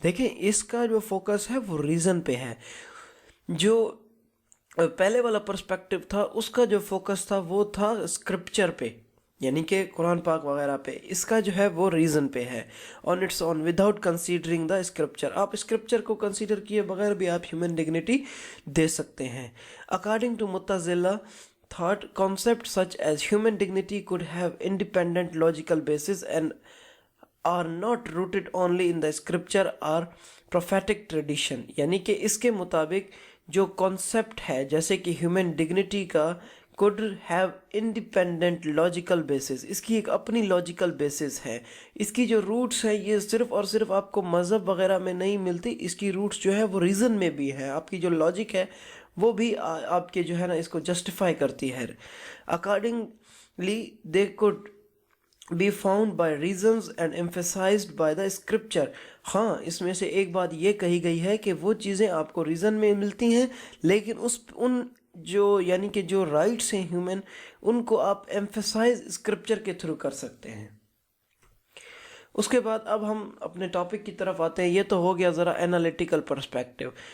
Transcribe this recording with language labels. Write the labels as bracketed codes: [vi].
[ur] دیکھیں اس کا جو فوکس ہے وہ ریزن پہ ہے. جو پہلے والا پرسپیکٹیو تھا اس کا جو فوکس تھا وہ تھا اسکرپچر پہ، یعنی کہ قرآن پاک وغیرہ پہ. اس کا جو ہے وہ ریزن پہ ہے [en] On its on without considering the scripture. [ur] آپ اسکرپچر کو کنسیڈر کیے بغیر بھی آپ ہیومن ڈگنیٹی دے سکتے ہیں. [en] According to متزلہ thought concepts such as human dignity could have independent logical basis and are not rooted only in the scripture or prophetic tradition. [ur] یعنی کہ اس کے مطابق جو کانسیپٹ ہے جیسے کہ ہیومن ڈگنیٹی کا [en] could have independent logical basis، [ur] اس کی ایک اپنی لاجیکل بیسس ہے. اس کی جو روٹس ہیں یہ صرف اور صرف آپ کو مذہب وغیرہ میں نہیں ملتی، اس کی روٹس جو ہے وہ ریزن میں بھی ہے. آپ کی جو لاجک ہے وہ بھی آپ کے جو ہے نا اس کو جسٹیفائی کرتی ہے. [en] Accordingly they could be found by reasons and emphasized by the scripture. [ur] ہاں اس میں سے ایک بات یہ کہی گئی ہے کہ وہ چیزیں آپ کو ریزن میں ملتی ہیں لیکن ان جو یعنی کہ جو رائٹس ہیں ہیومن ان کو آپ ایمفیسائز اسکرپچر کے تھرو کر سکتے ہیں. اس کے بعد اب ہم اپنے ٹاپک کی طرف آتے ہیں. یہ تو ہو گیا ذرا انالیٹیکل پرسپیکٹیو.